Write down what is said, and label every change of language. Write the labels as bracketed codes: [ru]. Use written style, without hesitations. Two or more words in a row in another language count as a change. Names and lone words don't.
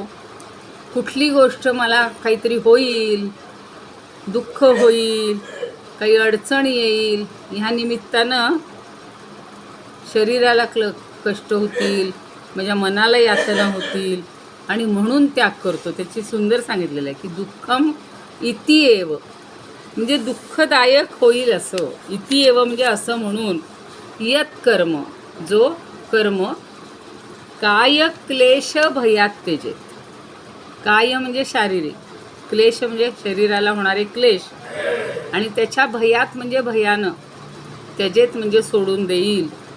[mr] कुठली गोष्ट मला काहीतरी होईल, दुःख होईल, काही अडचण येईल, ह्या निमित्तानं शरीराला कष्ट होतील, माझ्या मनाला यातना होतील, आणि म्हणून त्याग करतो. त्याची सुंदर सांगितलेलं आहे की [sa] दुःखम इति एव, [mr] म्हणजे दुःखदायक होईल असं. [sa] इति एव [mr] म्हणजे असं म्हणून. [sa] यत कर्म, [mr] जो कर्म, [sa] काय क्लेश भयात त्यजेत. [mr] काय म्हणजे शारीरिक, क्लेश म्हणजे शरीराला होणारे क्लेश, आणि त्याच्या भयात म्हणजे भयानं, त्यजेत म्हणजे सोडून देईल.